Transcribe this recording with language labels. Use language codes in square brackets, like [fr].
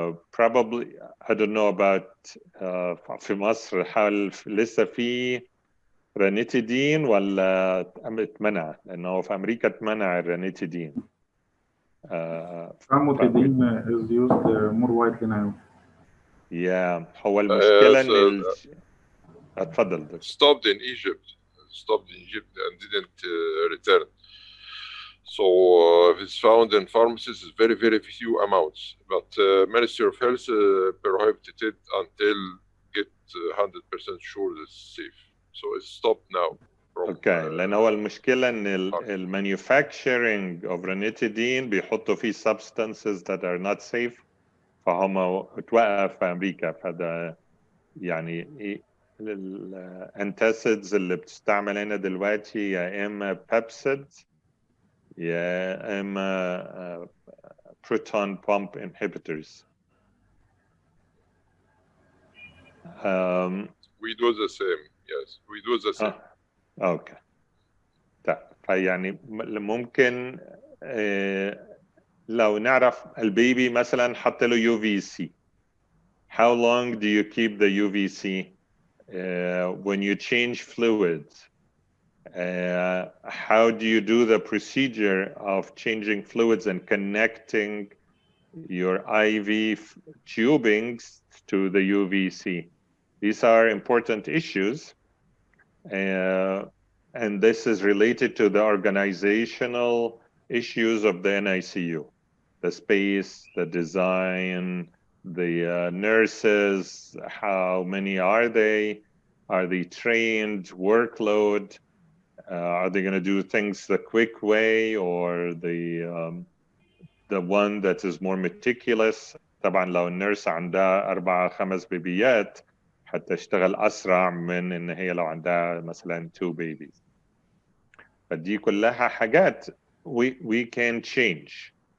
[en] Probably, I don't know about [ar] في مصر هل لسه في رانيتيدين ولا اتمنع؟ لأنه في أمريكا اتمنع الرانيتيدين. [en] Famotidine is used more widely now. Yeah. [ar] هو المشكلة إن اتفضل دكتور. [en] stopped in Egypt and didn't return. So if it's found in pharmacies, it's very, very few amounts. But Ministry of Health prohibited it until get 100% sure it's safe. So it's stopped now. Okay. [ar] لأن هو المشكلة إن [en] manufacturing of ranitidine [ar] بيحطوا فيه [en] substances that are not safe. [ar] فهم اتوقف في أمريكا. فده يعني الانتاسيدز اللي بتستعمل هنا دلوقتي يا إما بيبسيد يا إما proton pump inhibitors. [en] We do the same. Yes, we do the same. Okay. [ar] طيب فيعني ممكن لو نعرف البيبي مثلا حط له UVC. [en] How long do you keep the UVC? When you change fluids, how do you do the procedure of changing fluids and connecting your IV tubings to the UVC? These are important issues, and this is related to the organizational issues of the NICU, the space, the design, the nurses, how many are they? Are they trained? Workload? Are they going to do things the quick way or the one that is more meticulous? [ar] طبعا لو النيرس عندها 4-5 بيبيات حتى تشتغل أسرع من إن هي لو عندها مثلا 2 babies. فدي كلها حاجات [en] we can change.